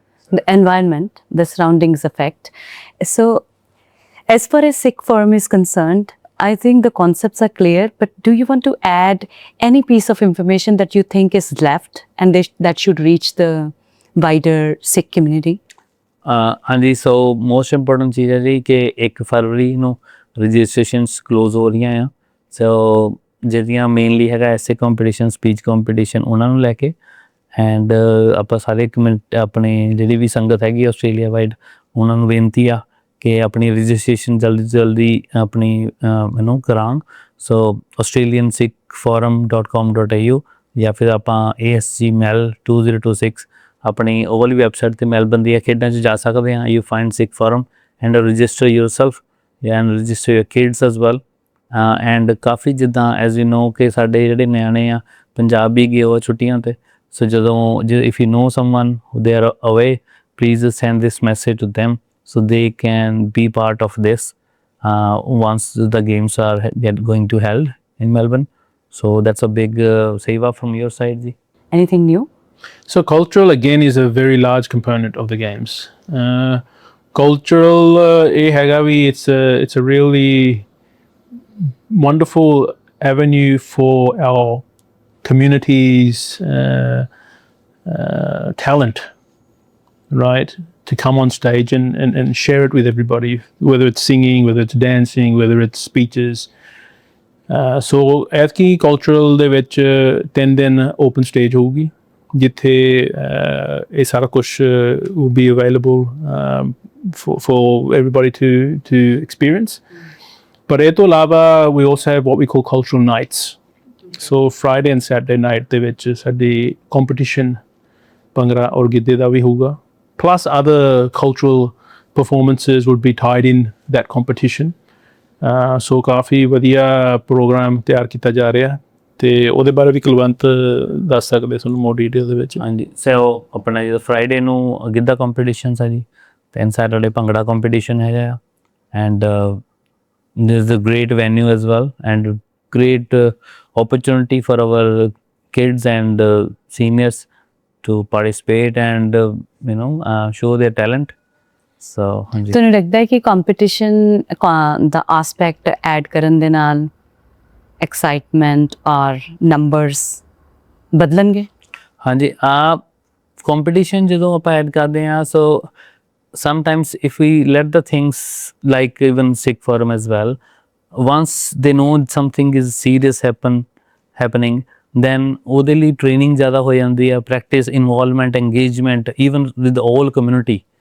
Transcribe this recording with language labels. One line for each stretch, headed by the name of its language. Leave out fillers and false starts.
English: The environment, the surroundings affect. So, as far as Sikh Forum is concerned, I think the concepts are clear, but do you want to add any piece of information that you think is left and that should reach the wider Sikh community?
Punjabi: ਹਾਂਜੀ ਸੋ most important ਚੀਜ਼ ਹੈ ਜੀ ਕਿ 1 ਫਰਵਰੀ ਨੂੰ registrations close ਹੋ ਰਹੀਆਂ ਆ ਸੋ ਜਿਹੜੀਆਂ ਮੇਨਲੀ ਹੈਗਾ ਐਸੇ ਕੰਪੀਟੀਸ਼ਨ ਸਪੀਚ ਕੰਪੀਟੀਸ਼ਨ ਉਹਨਾਂ ਨੂੰ ਲੈ ਕੇ ਐਂਡ ਆਪਾਂ ਸਾਰੇ ਆਪਣੇ ਜਿਹੜੀ ਵੀ ਸੰਗਤ ਹੈਗੀ ਆਸਟ੍ਰੇਲੀਆ ਵਾਈਡ ਉਹਨਾਂ ਨੂੰ ਬੇਨਤੀ ਆ ਕਿ ਆਪਣੀ ਰਜਿਸਟ੍ਰੇਸ਼ਨ ਜਲਦੀ ਤੋਂ ਜਲਦੀ ਆਪਣੀ ਕਰਾਉਣ ਸੋ australiansikhforum.com.au ਜਾਂ ਫਿਰ ਆਪਾਂ ASGMEL 2026 ਆਪਣੀ ਉਹ ਵਾਲੀ ਵੈਬਸਾਈਟ 'ਤੇ ਮੈਲਬਨ ਦੀਆਂ ਖੇਡਾਂ 'ਚ ਜਾ ਸਕਦੇ ਹਾਂ
English: you find Sikh forum and register yourself and register your kids as well
Punjabi: and ਕਾਫੀ ਜਿੱਦਾਂ ਐਜ਼ ਯੂ ਨੋ ਕਿ ਸਾਡੇ ਜਿਹੜੇ ਨਿਆਣੇ ਆ ਪੰਜਾਬ ਵੀ ਗਏ ਉਹ ਛੁੱਟੀਆਂ 'ਤੇ ਸੋ ਜਦੋਂ
English: If you know someone they are away please send this message to them so they can be part of this once the games are going to held in Melbourne. So that's a big seva from your side, Ji. Anything new? So cultural again is a very large component of the games. Cultural it's a really wonderful avenue for our community's talent, right? To come on stage and share it with everybody, whether it's singing, whether it's dancing, whether it's speeches. So ਐਤਕੀ cultural
Punjabi: ਦੇ ਵਿੱਚ 10 ਦਿਨ
English: open stage
Punjabi: ਹੋਊਗੀ ਜਿੱਥੇ ਇਹ ਸਾਰਾ ਕੁਝ
English: will be available for everybody to experience. But
Punjabi: ਇਹ ਤੋਂ ਇਲਾਵਾ
English: we also have what we call cultural nights. So Friday and Saturday night
Punjabi: ਦੇ ਵਿੱਚ ਸਾਡੀ competition ਭੰਗੜਾ ਔਰ ਗਿੱਧੇ ਦਾ ਵੀ ਹੋਊਗਾ.
English: Plus other cultural performances would be tied in that competition.
Punjabi: So ਕਾਫੀ ਵਧੀਆ ਪ੍ਰੋਗਰਾਮ ਤਿਆਰ ਕੀਤਾ ਜਾ ਰਿਹਾ ਤੇ ਉਹਦੇ ਬਾਰੇ ਵੀ ਕੁਲਵੰਤ ਦੱਸ ਸਕਦੇ ਤੁਹਾਨੂੰ ਮੋਰ ਡੀਟੇਲ ਦੇ ਵਿੱਚ ਹਾਂਜੀ ਸੋ ਆਪਣਾ ਜਿਹੜਾ ਫਰਾਈਡੇ ਨੂੰ ਗਿੱਧਾ ਕੰਪੀਟੀਸ਼ਨਸ ਹੈ ਜੀ ਤੇ ਸੈਟਰਡੇ ਭੰਗੜਾ ਕੰਪੀਟੀਸ਼ਨ ਹੈਗਾ ਆ
English: And there is a great venue as well and great opportunity for our kids and seniors to participate and show their talent. So ਹਾਂਜੀ
Punjabi: ਤੁਹਾਨੂੰ ਲੱਗਦਾ ਹੈ ਕਿ ਕੰਪੀਟੀਸ਼ਨ ਦਾ ਐਸਪੈਕਟ ਐਡ ਕਰਨ ਦੇ ਨਾਲ ਐਕਸਾਈਟਮੈਂਟ ਔਰ ਨੰਬਰਸ ਬਦਲਣਗੇ? ਹਾਂਜੀ ਕੰਪੀਟੀਸ਼ਨ ਜਦੋਂ ਆਪਾਂ ਐਡ ਕਰਦੇ ਹਾਂ ਸੋ
English: sometimes if we let the things like even Sikh Forum as well once they know something is serious happening then
Punjabi: ਉਹਦੇ ਲਈ
English: training
Punjabi: ਜ਼ਿਆਦਾ ਹੋ ਜਾਂਦੀ ਹੈ
English: practice involvement engagement even with the whole community